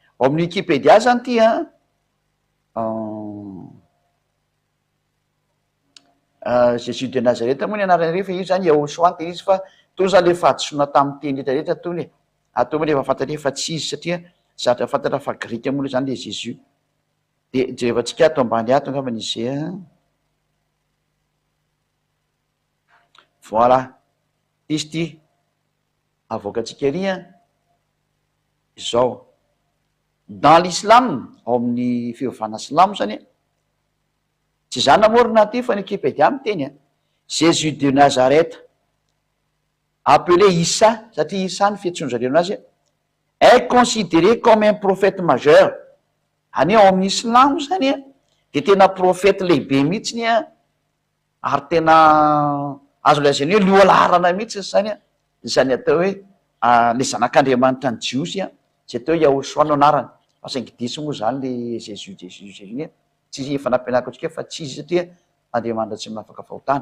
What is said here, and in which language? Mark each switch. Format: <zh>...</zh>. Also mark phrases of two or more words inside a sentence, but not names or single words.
<mg>Ao amin'ny Wikipédia zany ty Jésus de Nazareth moa ny anarany rehefa io zany Yehosoa dia izy fa toy zany le fahadisoana tamin'ny teny rehetrarehetra toy atao moa rehefa fantatra efa tsy izy satria zatra fantatra fa grika moa zany le Jésus. Dia jerevantsika ato ambany ato angamba izay voilà izy ty avoakantsika ery izao</mg> <fr>dans l'islam</fr> <mg>ao amin'ny fivavahana silamo zany tsy zany namorona ty fa ny Wikipédia miteny Jésus de Nazareth appelé Isa satria Isa ny fiantsoan-jareo anazy</mg> <fr>est considéré comme un prophète majeur.</fr> <mg>Any ao amin'ny Islamo zany de tena prophète lehibe mihitsiny ary tena azo lazainy hoe lohalarana mihitsy zany zany atao hoe le zanak'Andriamanitra ny jiosy zay atao hoe Yahosoa no anarany. Fa saingy diso moa zany le Jésus tsy efa nampianariko atsika fa tsy izy satria Andriamanitra tsy afaka fahotana.</mg>